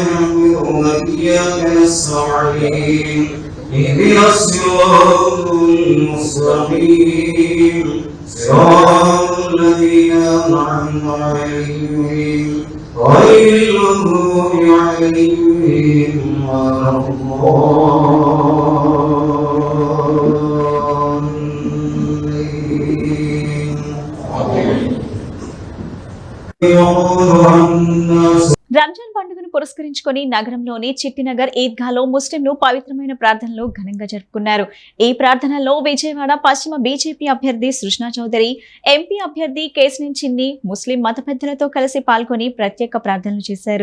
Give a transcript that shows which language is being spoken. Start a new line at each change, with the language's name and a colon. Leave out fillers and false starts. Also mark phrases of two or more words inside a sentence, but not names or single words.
Arabic: نعبد وإياك نستعين اهدنا الصراط المستقيم صراط الذين أنعمت عليهم غير المغضوب عليهم ولا الضالين.
Telugu: రంజాన్ పండుగను పురస్కరించుకొని నగరంలోని చిట్టినగర్ ఈద్గాలో ముస్లింలు పవిత్రమైన ప్రార్థనలు ఘనంగా జరుపుకున్నారు. ఈ ప్రార్థనల్లో విజయవాడ పశ్చిమ బీజేపీ అభ్యర్థి సృష్ణా చౌదరి, ఎంపీ అభ్యర్థి కేశినేని చిన్ని ముస్లిం మత పెద్దలతో కలిసి పాల్గొని ప్రత్యేక ప్రార్థనలు చేశారు.